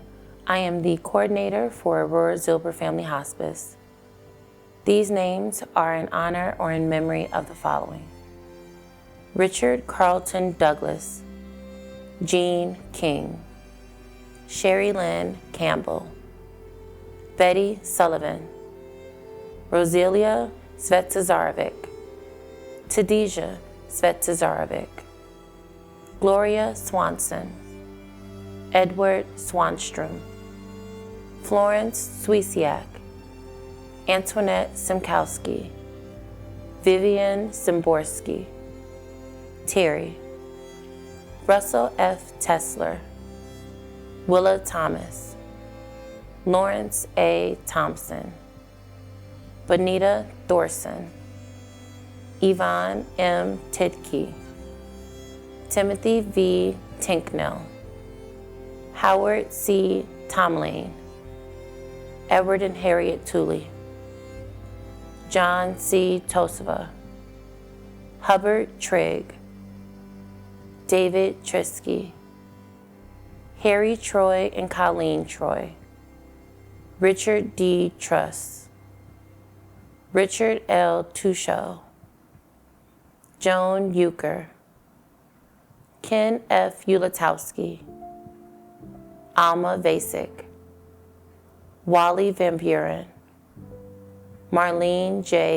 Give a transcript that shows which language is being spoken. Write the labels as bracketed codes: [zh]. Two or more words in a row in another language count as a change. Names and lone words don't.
[en] I am the coordinator for Aurora Zilber Family Hospice. These names are in honor or in memory of the following: Richard Carlton Douglas, Jean King, Sherry Lynn Campbell, Betty Sullivan, Roselia Svetsazarovic, Tadija Svetsazarovic, Gloria Swanson, Edward Swanstrom, Florence Swiesiak, Antoinette Simkowski, Vivian Simborski, Terry, Russell F. Tesler, Willa Thomas, Lawrence A. Thompson, Bonita Thorson, Yvonne M. Tidkey, Timothy V. Tinknell, Howard C. Tomlin, Edward and Harriet Tooley, John C. Tosova, Hubbard Trigg, David Trisky, Harry Troy and Colleen Troy, Richard D. Truss, Richard L. Tusho, Joan Euchre, Ken F. Ulatowski, Alma Vasek, Wally Van Buren, Marlene J.